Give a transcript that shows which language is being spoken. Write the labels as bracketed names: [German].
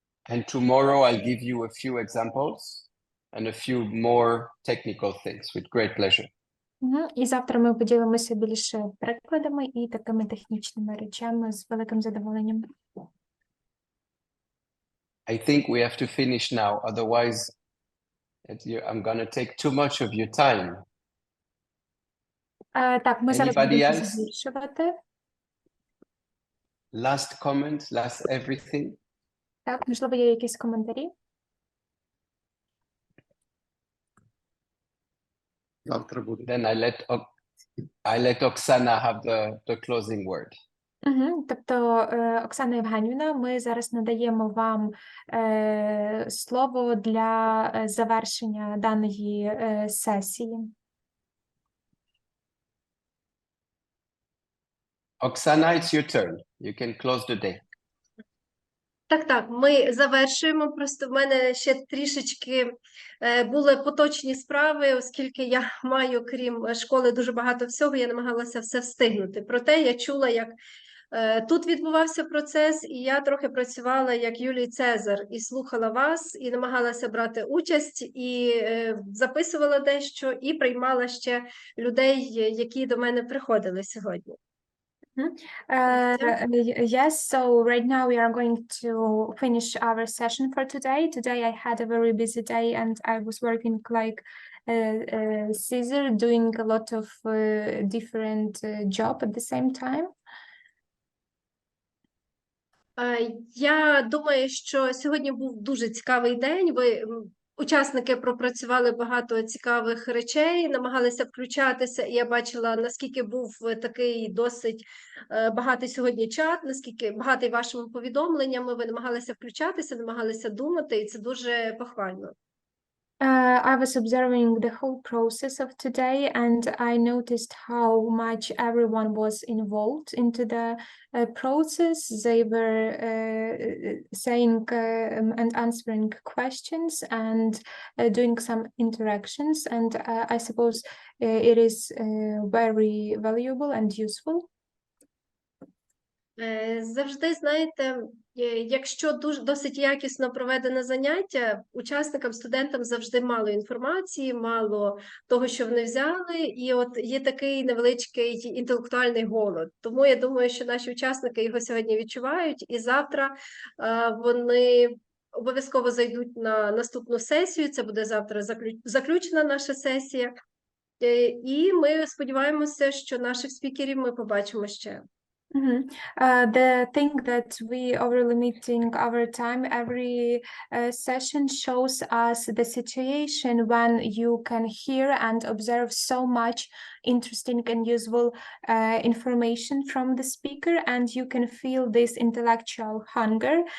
[English] And tomorrow I'll give you a few examples and a few more technical things with great pleasure. [Ukrainian] І завтра ми поділимося більше прикладами і такими технічними речами з великим задоволенням. [English] I think we have to finish now, otherwise I'm going to take too much of your time. [Ukrainian] Так, ми зараз [English] Anybody [Ukrainian] будемо [English] else? [Ukrainian] збільшувати. [English] Last comment, last everything. [Ukrainian] Так, можливо, є якісь коментарі? Завтра буде. [English] Then I let Oksana have the closing word. [Ukrainian] Тобто, Оксана Євгенівна, ми зараз надаємо вам слово для завершення даної сесії. [English] Oksana, it's your turn. You can close the day. [Ukrainian] Так, ми завершуємо. Просто в мене ще трішечки були поточні справи, оскільки я маю, крім школи, дуже багато всього, я намагалася все встигнути. Проте я чула, як тут відбувався процес, і я трохи працювала як Юлій Цезар, і слухала вас, і намагалася брати участь, і записувала дещо, і приймала ще людей, які до мене приходили сьогодні. [English] Yes, so right now we are going to finish our session for today. Today I had a very busy day and I was working like Caesar, doing a lot of different job at the same time. [Ukrainian] Я думаю, що сьогодні був дуже цікавий день. Учасники пропрацювали багато цікавих речей, намагалися включатися, і я бачила, наскільки був такий досить багатий сьогодні чат, наскільки багатий вашими повідомленнями, ви намагалися включатися, намагалися думати, і це дуже похвально. [English] I was observing the whole process of today, and I noticed how much everyone was involved into the process. They were saying and answering questions and doing some interactions, and I suppose it is very valuable and useful. [Ukrainian] Завжди, знаєте, якщо досить якісно проведене заняття, учасникам, студентам завжди мало інформації, мало того, що вони взяли, і от є такий невеличкий інтелектуальний голод. Тому я думаю, що наші учасники його сьогодні відчувають, і завтра вони обов'язково зайдуть на наступну сесію, це буде завтра заключена наша сесія, і ми сподіваємося, що наших спікерів ми побачимо ще. [English] The thing that we are limiting our time every session shows us the situation when you can hear and observe so much interesting and useful information from the speaker, and you can feel this intellectual hunger.